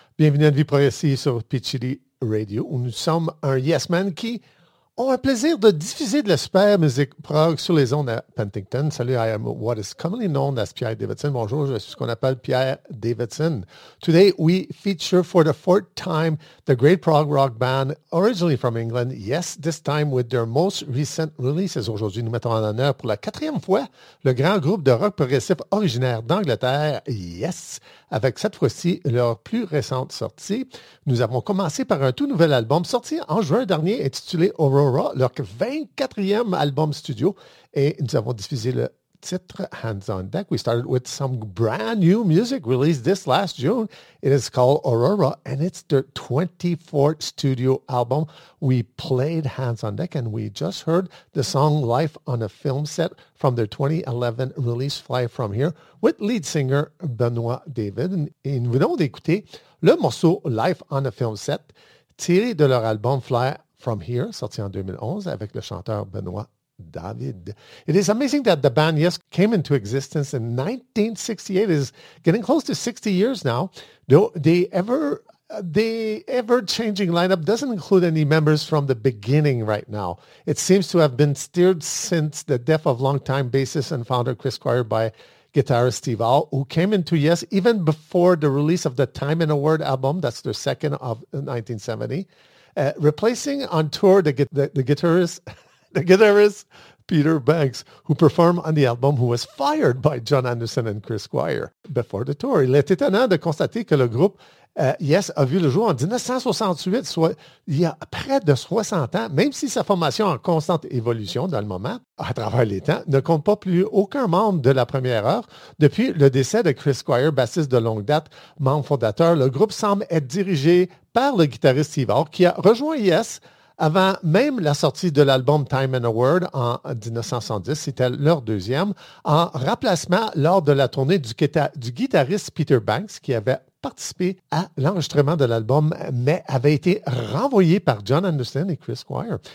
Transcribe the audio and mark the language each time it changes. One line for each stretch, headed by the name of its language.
French: Bienvenue à Vie Progressive sur Peach City Radio, où nous sommes un yes man qui ont un plaisir de diffuser de la super musique prog sur les ondes à Penticton. Salut,
English: I am what is commonly known as Pierre Davidson.
French: Bonjour, je suis ce qu'on appelle Pierre Davidson.
English: Today, we feature for the fourth time the great prog rock band originally from England. Yes, this time with their most recent releases.
French: Aujourd'hui, nous mettons en honneur pour la quatrième fois le grand groupe de rock progressif originaire d'Angleterre, Yes, avec cette fois-ci leur plus récente sortie. Nous avons commencé par un tout nouvel album sorti en juin dernier intitulé Aurora, leur 24e album studio, et nous avons diffusé le titre Hands on Deck.
English: We started with some brand new music released this last June. It is called Aurora, and it's their 24th studio album. We played Hands on Deck, and we just heard the song Life on a Film Set from their 2011 release Fly From Here with lead singer Benoit David.
French: Et nous venons d'écouter le morceau Life on a Film Set tiré de leur album Fly From Here, sorti en 2011 avec le chanteur Benoit David.
English: It is amazing that the band Yes came into existence in 1968. It is getting close to 60 years now. Though the ever-changing lineup doesn't include any members from the beginning right now. It seems to have been steered since the death of longtime bassist and founder Chris Squire by guitarist Steve Howe, who came into Yes even before the release of the Time and a Word album. That's their second of 1970. Replacing on tour the guitarist Peter Banks, who performed on the album, who was fired by John Anderson and Chris Squire before the tour.
French: Il est étonnant de constater que le groupe Yes a vu le jour en 1968, soit il y a près de 60 ans, même si sa formation en constante évolution dans le moment, à travers les temps, ne compte pas plus aucun membre de la première heure. Depuis le décès de Chris Squire, bassiste de longue date, membre fondateur, le groupe semble être dirigé par le guitariste Steve Howe, qui a rejoint Yes avant même la sortie de l'album Time and a Word en 1970, c'était leur deuxième, en remplacement lors de la tournée du guitariste Peter Banks, qui avait participé à l'enregistrement de l'album, mais avait été renvoyé par John Anderson et Chris Squire.